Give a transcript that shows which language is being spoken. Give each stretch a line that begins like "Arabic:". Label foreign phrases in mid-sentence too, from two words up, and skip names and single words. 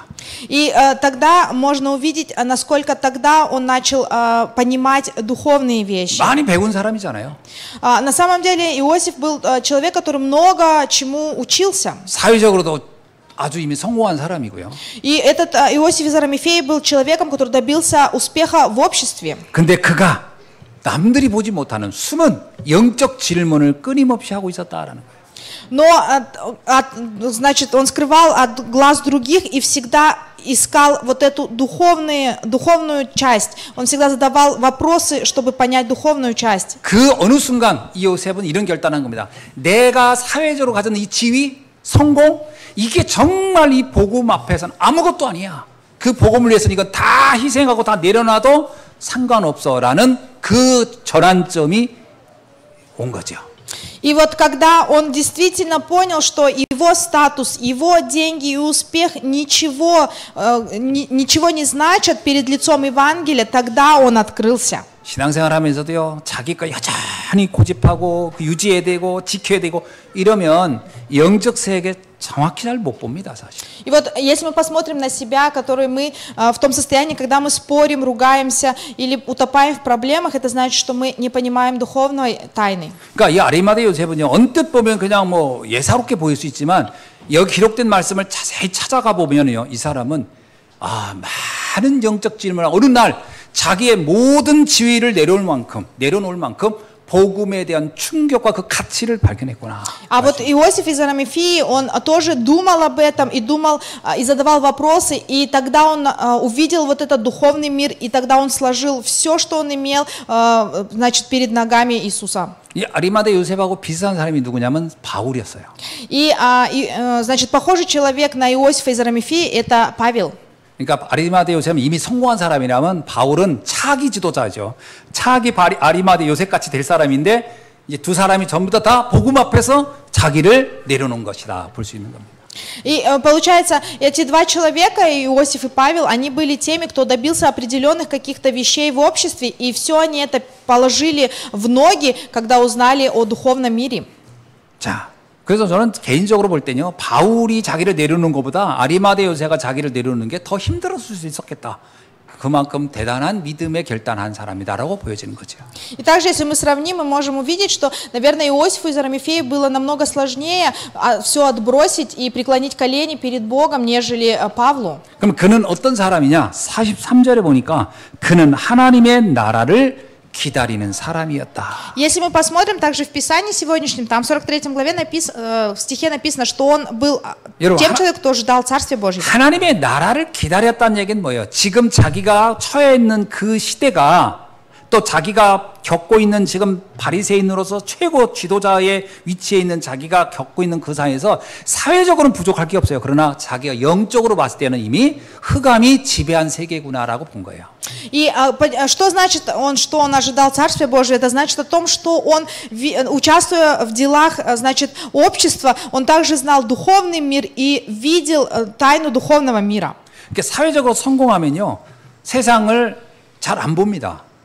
Russian: И тогда можно увидеть, насколько тогда он начал понимать духовные вещи.
Korean: 많이 배운 사람이잖아요.
Russian: На самом деле Иосиф был человек, который много чему учился.
Korean: 사회적으로도 아주 이미 성공한 사람이고요.
Russian: И этот Иосиф из Арамифеи был человеком, который добился успеха в обществе.
Korean: 근데 그가 남들이 보지 못하는 숨은 영적 질문을 끊임없이 하고 있었다라는 거예요.
Russian: Но, значит, он скрывал от глаз других и всегда искал вот эту духовную часть. Он всегда задавал вопросы, чтобы понять духовную часть.
Korean: 그 어느 순간 이 요셉은 이런 결단한 겁니다. 내가 사회적으로 가진 이 지위, 성공, 이게 정말 이 복음 앞에서는 아무것도 아니야. 그 복음을 위해서는 이건 다 희생하고 다 내려놔도 상관없어라는 그 전환점이 온 거죠.
Russian: И вот когда он действительно понял, что его статус, его деньги и успех ничего не значат перед лицом Евангелия, тогда он открылся.
Korean: 신앙생활 하면서도요, 자기 거 여전히 고집하고 유지해야 되고 지켜야 되고 이러면 영적 세계 정확히 잘 못 봅니다, 사실.
Russian: И вот если мы посмотрим на себя, которые мы в том состоянии, когда мы спорим, ругаемся или утопаем в проблемах, это значит, что мы не понимаем духовной тайны.
Korean: 그러니까 이 아리마대 요셉은요, 언뜻 보면 그냥 뭐 예사롭게 보일 수 있지만 여기 기록된 말씀을 자세히 찾아가 보면요, 이 사람은 많은 영적 질문을 어느 날 자기의 모든 지위를 내려놓을 만큼 복음에 대한 충격과 그 가치를 발견했구나.
Russian: А вот Иосиф из Арамифии, он тоже думал об этом и думал, и задавал вопросы, и тогда он увидел вот этот духовный мир, и тогда он сложил все, что он имел, значит, перед ногами Иисуса.
Korean: 이 아리마대 요셉하고 비슷한 사람이 누구냐면 바울이었어요.
Russian: И значит, похожий человек на Иосифа из Арамифии, это Павел.
Korean: 그러니까 아리마대 요셉은 이미 성공한 사람이라면 바울은 차기 지도자죠. 차기 아리마대 요셉 같이 될 사람인데 이제 두 사람이 전부 다 복음 앞에서 자기를 내려놓은 것이다 볼 수 있는 겁니다.
Russian: И получается, эти два человека, Иосиф и Павел, они были теми, кто добился определенных каких-то вещей в обществе, и все они это положили в ноги, когда узнали о духовном мире.
Korean: 자, 그래서 저는 개인적으로 볼 때는요, 바울이 자기를 내려놓는 것보다 아리마대 요새가 자기를 내려놓는 게 더 힘들었을 수 있었겠다. 그만큼 대단한 믿음에 결단한 사람이다라고 보여지는 거죠.
Russian: И также, если мы сравним, мы можем увидеть, что, наверное, Иосифу из Арамифеи было намного сложнее все отбросить и преклонить колени перед Богом, нежели Павлу.
Korean: 그럼 그는 어떤 사람이냐? 43절에 보니까 그는 하나님의 나라를 기다리는 사람이었다.
Russian: Если мы посмотрим также в Писании сегодняшнем, там в 43 главе в стихе написано, что он был тем человеком, кто ждал Царствия Божьего.
Korean: 하나님의 나라를 기다렸다는 얘기는 뭐예요? 지금 자기가 처해 있는 그 시대가 또 자기가 겪고 있는 지금 바리새인으로서 최고 지도자의 위치에 있는 자기가 겪고 있는 그 상황에서 사회적으로는 부족할 게 없어요. 그러나 자기가 영적으로 봤을 때는 이미 흑암이 지배한 세계구나라고 본 거예요.
Russian: И что значит, что он ожидал Царствия Божия? Это значит о том, что он, участвуя в делах, значит, общества, он также знал духовный мир и видел тайну духовного мира.
Korean: 그러니까 사회적으로 성공하면요, 세상을 잘 안 봅니다.